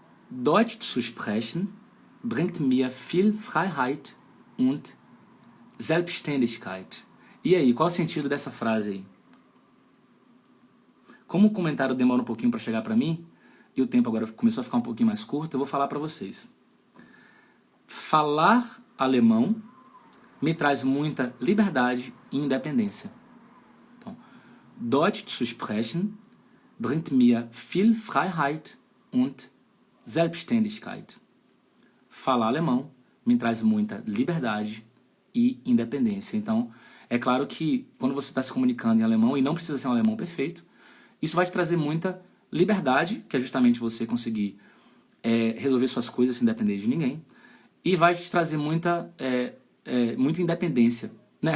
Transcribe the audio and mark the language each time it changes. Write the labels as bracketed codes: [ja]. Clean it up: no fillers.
[de] Deutsch zu sprechen bringt mir viel Freiheit und Selbstständigkeit. [pt] E aí, qual o sentido dessa frase aí? Como o comentário demora um pouquinho para chegar para mim, e o tempo agora começou a ficar um pouquinho mais curto, eu vou falar para vocês. Falar alemão me traz muita liberdade e independência. [de] Então, Deutsch zu sprechen bringt mir viel Freiheit und Selbstständigkeit. [pt] Falar alemão me traz muita liberdade e independência. Então, é claro que quando você está se comunicando em alemão, e não precisa ser um alemão perfeito, isso vai te trazer muita liberdade, que é justamente você conseguir resolver suas coisas sem depender de ninguém, e vai te trazer muita independência. Né?